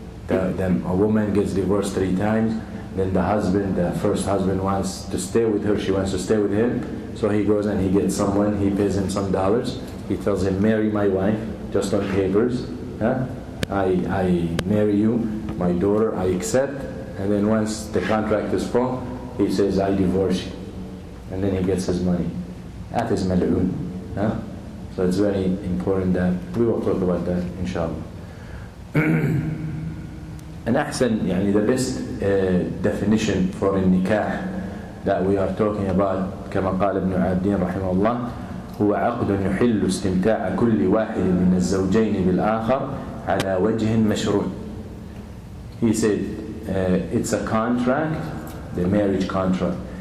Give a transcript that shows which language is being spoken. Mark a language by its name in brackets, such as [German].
[English] A woman gets divorced 3 times, then the first husband wants to stay with her, she wants to stay with him, so he goes and he gets someone, he pays him some dollars, he tells him, marry my wife, just on papers, I marry you, my daughter, I accept, and then once the contract is full, he says, I divorce you, and then he gets his money. That is mal'oon. So it's very important that we will talk about that, inshallah. [Arabic] And أحسن, يعني [English] the best definition for [Arabic] النكاح [English] that we are talking about, [Arabic] كما قال ابن عابدين رحمه الله, هو عقد يحل استمتاع كل واحد من الزوجين بالآخر على وجه مشروع. [English] He said it's a contract, the marriage contract.